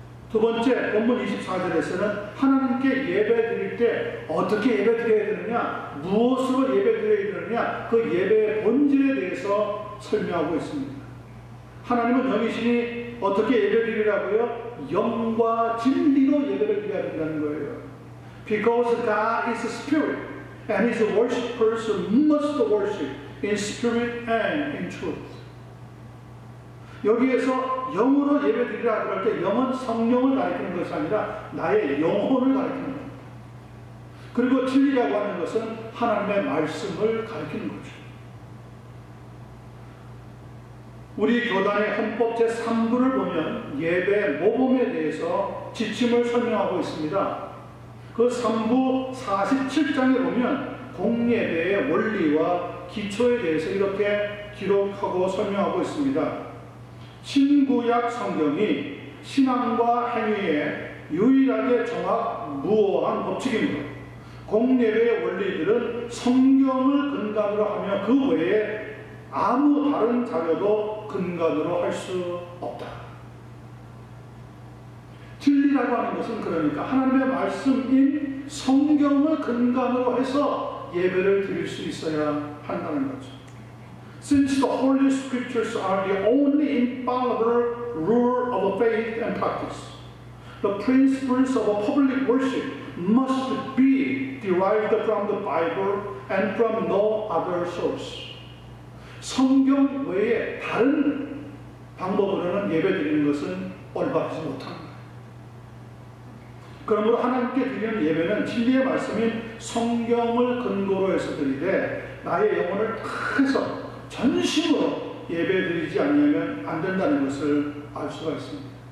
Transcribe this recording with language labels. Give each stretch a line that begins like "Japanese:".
Korean: 두 번째 본문 24절에서는 하나님께 예배드릴 때 어떻게 예배드려야 되느냐, 무엇으로 예배드려야 되느냐, 그 예배의 본질에 대해서 설명하고 있습니다. 하나님은 영이시니 어떻게 예배드리라고요? 영과 진리로 예배를 드려야 된다는 거예요.
English: Because God is a spirit and His worshippers must worship in spirit and in truth.
Korean: 여기에서 영으로 예배드리라 그럴 때 영은 성령을 가리키는 것이 아니라 나의 영혼을 가리키는 겁니다. 그리고 진리라고 하는 것은 하나님의 말씀을 가리키는 거죠. 우리 교단의 헌법 제3부를 보면 예배 모범에 대해서 지침을 설명하고 있습니다. 그 3부 47장에 보면 공예배의 원리와 기초에 대해서 이렇게 기록하고 설명하고 있습니다. 신구약 성경이 신앙과 행위에 유일하게 정확무오한 법칙입니다. 공예배의 원리들은 성경을 근간으로 하며 그 외에 아무 다른 자료도 근간으로 할 수 없다. 진리라고 하는 것은 그러니까 하나님의 말씀인 성경을 근간으로 해서 예배를 드릴 수 있어야 한다는 거죠.
English: Since the Holy Scriptures are the only infallible rule of faith and practice, the principles of a public worship must be derived from the Bible and from no other source.
Korean: 성경 외에 다른 방법으로는 예배 드리는 것은 올바르지 못합니다. 그러므로 하나님께 드리는 예배는 진리의 말씀인 성경을 근거로 해서 드리되 나의 영혼을 다해서 전심으로 예배드리지 않으면 안 된다는 것을 알 수가 있습니다.